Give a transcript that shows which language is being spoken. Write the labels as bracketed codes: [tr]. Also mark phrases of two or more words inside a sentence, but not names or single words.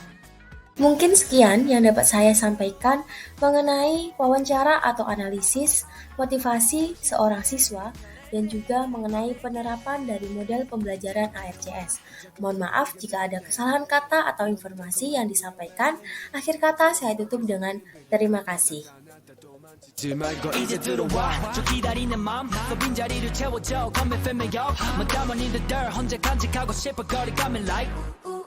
[id] Mungkin sekian yang dapat saya sampaikan mengenai wawancara atau analisis motivasi seorang siswa dan juga mengenai penerapan dari model pembelajaran ARCS. Mohon maaf jika ada kesalahan kata atau informasi yang disampaikan. Akhir kata saya tutup dengan terima kasih. [ko] 이제 들어와 저 기다리는 맘 또 빈자리를 채워줘 [en] Come and fill me up [ko] 뭐 담아니들 혼자 간직하고 싶어 거리 가면 like